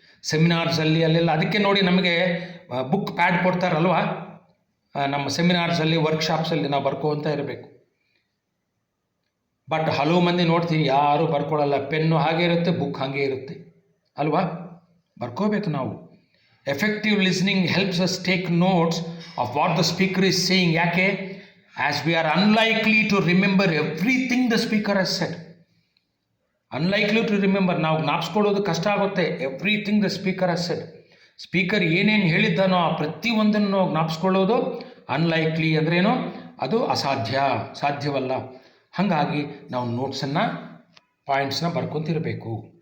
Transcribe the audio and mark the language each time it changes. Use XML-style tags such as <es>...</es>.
<kn>ಸೆಮಿನಾರ್ಸಲ್ಲಿ ಅಲ್ಲೆಲ್ಲ ಅದಕ್ಕೆ ನೋಡಿ ನಮಗೆ ಬುಕ್ ಪ್ಯಾಡ್ ಕೊಡ್ತಾರಲ್ವ, ನಮ್ಮ ಸೆಮಿನಾರ್ಸಲ್ಲಿ ವರ್ಕ್ಶಾಪ್ಸಲ್ಲಿ ನಾವು ಬರ್ಕೋತ ಇರಬೇಕು. ಬಟ್ ಹಲವು ಮಂದಿ ನೋಡ್ತೀವಿ ಯಾರೂ ಬರ್ಕೊಳ್ಳಲ್ಲ. ಪೆನ್ನು ಹಾಗೆ ಇರುತ್ತೆ, ಬುಕ್ ಹಾಗೆ ಇರುತ್ತೆ ಅಲ್ವಾ. ಬರ್ಕೋಬೇಕು ನಾವು.</kn> <en>Effective listening helps us take notes of what the speaker is saying.</en> <kn>Yake?</kn> <en>As we are unlikely to remember everything the speaker has said. Unlikely to remember,</en> <kn>ನಾವು ಜ್ಞಾಪಿಸ್ಕೊಳ್ಳೋದು ಕಷ್ಟ ಆಗುತ್ತೆ.</kn> <en>Everything the speaker has said.</en> <kn>Speaker ಏನೇನು ಹೇಳಿದ್ದಾನೋ ಆ ಪ್ರತಿಯೊಂದನ್ನು ಜ್ಞಾಪಿಸ್ಕೊಳ್ಳೋದು unlikely ಅಂದ್ರೇನು, ಅದು ಸಾಧ್ಯವಲ್ಲ. ಹಾಗಾಗಿ ನಾವು ನೋಟ್ಸನ್ನು ಪಾಯಿಂಟ್ಸ್ನ ಬರ್ಕೊತಿರಬೇಕು.</kn>